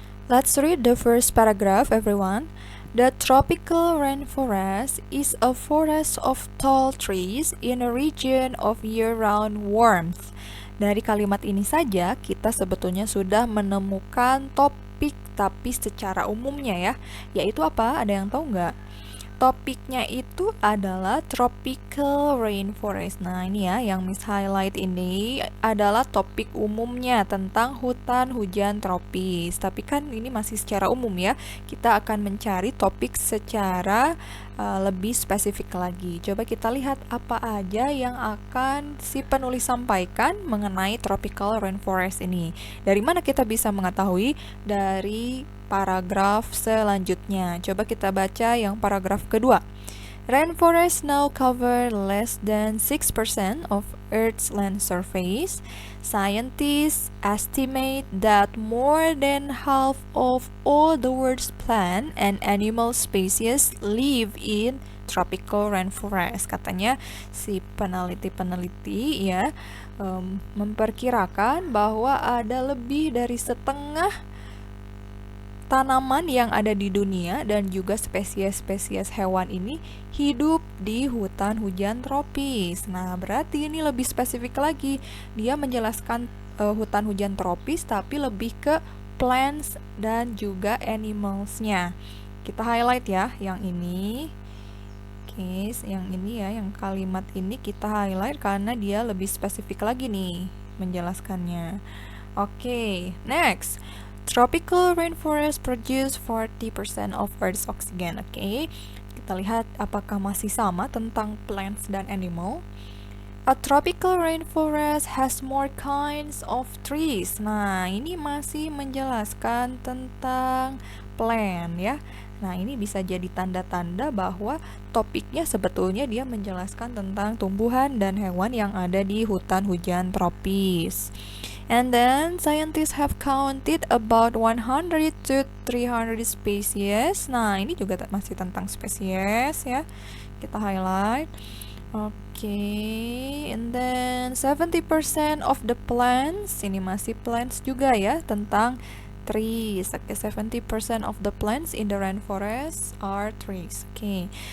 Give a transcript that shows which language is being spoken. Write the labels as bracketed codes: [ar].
[en] Let's read the first paragraph, everyone. The tropical rainforest is a forest of tall trees in a region of year-round warmth. [id] Dari kalimat ini saja, kita sebetulnya sudah menemukan topik tapi secara umumnya ya, yaitu apa? Ada yang tahu nggak? Topiknya itu adalah tropical rainforest. Nah, ini ya yang Miss highlight ini adalah topik umumnya tentang hutan hujan tropis. Tapi kan ini masih secara umum ya. Kita akan mencari topik secara lebih spesifik lagi. Coba kita lihat apa aja yang akan si penulis sampaikan mengenai tropical rainforest ini. Dari mana kita bisa mengetahui? Dari paragraf selanjutnya. Coba kita baca yang paragraf kedua. [en] Rainforests now cover less than 6% of Earth's land surface. Scientists estimate that more than half of all the world's plant and animal species live in tropical rainforest. [id] Katanya si peneliti-peneliti ya memperkirakan bahwa ada lebih dari setengah tanaman yang ada di dunia dan juga spesies-spesies hewan ini hidup di hutan hujan tropis. Nah, berarti ini lebih spesifik lagi. Dia menjelaskan hutan hujan tropis tapi lebih ke plants dan juga animals-nya. Kita highlight ya yang ini. Oke, yang ini ya, yang kalimat ini kita highlight karena dia lebih spesifik lagi nih menjelaskannya. [en] Oke, next. Tropical rainforest produce 40% of Earth's oxygen. [id] Oke, kita lihat apakah masih sama tentang plants dan animal. [en] A tropical rainforest has more kinds of trees. [id] Nah, ini masih menjelaskan tentang plant ya. Nah, ini bisa jadi tanda-tanda bahwa topiknya sebetulnya dia menjelaskan tentang tumbuhan dan hewan yang ada di hutan hujan tropis. [en] And then scientists have counted about 100 to 300 species. [id] Nah, ini juga masih tentang spesies ya. Kita highlight. [en] Okay, and then 70% of the plants, [id] ini masih plants juga ya, tentang trees. [en] Okay, 70% of the plants in the rainforest are trees. Okay.